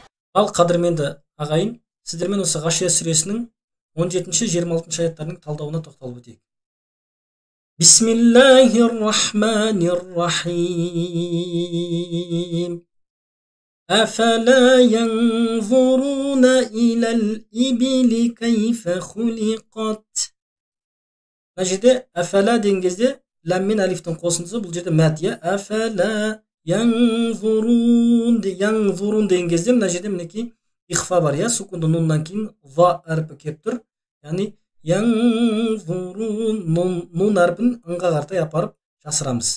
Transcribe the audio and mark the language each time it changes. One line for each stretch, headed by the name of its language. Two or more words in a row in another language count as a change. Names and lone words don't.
Kazakh: Ал қадірменді ағайын, сіздермен осы Ғашия сүресінің 17-26 аяттарының талдауына тоқталып өтейік.
Arabic: بسم الله الرحمن الرحيم. أفلا ينظرون إلى الإبل كيف خلقت.
Kazakh: Мына жерде афала деген кезде лам мен алифтің қосындысы, бұл жерде мәд, иә.
Arabic: أفلا ينظرون
Kazakh: деген кезде мына жерде мінекей ихфа бар, иә. Сукунды нуннан кейін ва әрпі келіп тұр. Яғни янзурун нун әрпін ыңға қаратай апарып жасырамыз.